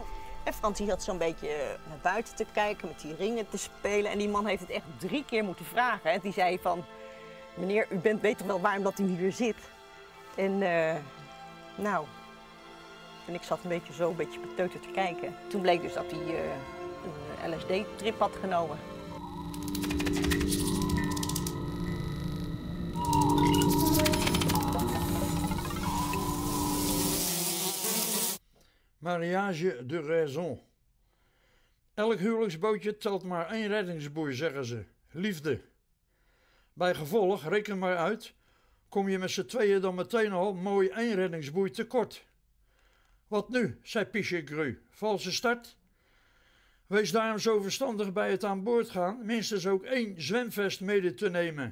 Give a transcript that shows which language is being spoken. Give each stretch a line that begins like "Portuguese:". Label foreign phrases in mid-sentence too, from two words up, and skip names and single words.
Dutch: En Frans zat zo'n beetje naar buiten te kijken, met die ringen te spelen. En die man heeft het echt 3 keer moeten vragen. En die zei van, meneer, u weet toch wel waarom dat u hier zit? En en ik zat een beetje beteuterd te kijken. Toen bleek dus dat hij een LSD-trip had genomen.
French: Mariage de raison.
Dutch: Elk huwelijksbootje telt maar 1 reddingsboei, zeggen ze. Liefde. Bij gevolg, reken maar uit, kom je met z'n tweeën dan meteen al mooi 1 reddingsboei tekort. Wat nu, zei Pichegru, valse start? Wees daarom zo verstandig bij het aan boord gaan, minstens ook 1 zwemvest mede te nemen.